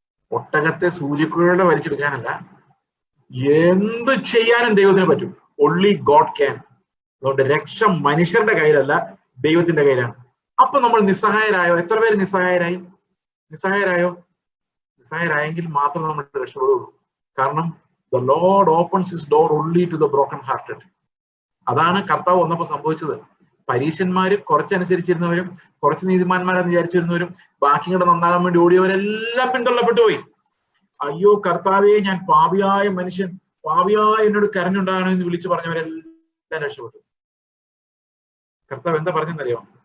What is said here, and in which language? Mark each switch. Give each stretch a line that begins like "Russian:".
Malayalam: ഒട്ടകത്തെ സൂര്യക്കുഴലെ വലിച്ചെടുക്കാനല്ല, എന്ത് ചെയ്യാനും ദൈവത്തിന് പറ്റും.
English: Only God can.
Malayalam: അതുകൊണ്ട് രക്ഷ മനുഷ്യരുടെ കയ്യിലല്ല, ദൈവത്തിന്റെ കയ്യിലാണ്. അപ്പൊ നമ്മൾ നിസ്സഹായരായോ? എത്ര പേര് നിസ്സഹായരായി? നിസ്സഹായരായെങ്കിൽ മാത്രം നമ്മൾ രക്ഷപ്പെടുള്ളൂ.
English: കാരണം the Lord opens his door only to the broken hearted.
Malayalam: അതാണ് കർത്താവ് വന്നപ്പോ സംഭവിച്ചത്. പരീശന്മാര് കുറച്ചനുസരിച്ചിരുന്നവരും കുറച്ച് നീതിമാന്മാരെന്ന് വിചാരിച്ചിരുന്നവരും ബാക്കിയുടെ നന്നാകാൻ വേണ്ടി ഓടിയവരെല്ലാം പിന്തള്ളപ്പെട്ടു പോയി. അയ്യോ കർത്താവേ, ഞാൻ പാപിയായ മനുഷ്യൻ, പാപിയായ എന്നോട് കരഞ്ഞുണ്ടാകണം എന്ന് വിളിച്ചു പറഞ്ഞവരെല്ലാം രക്ഷപ്പെട്ടു. കർത്താവ് എന്താ പറഞ്ഞെന്നറിയോ?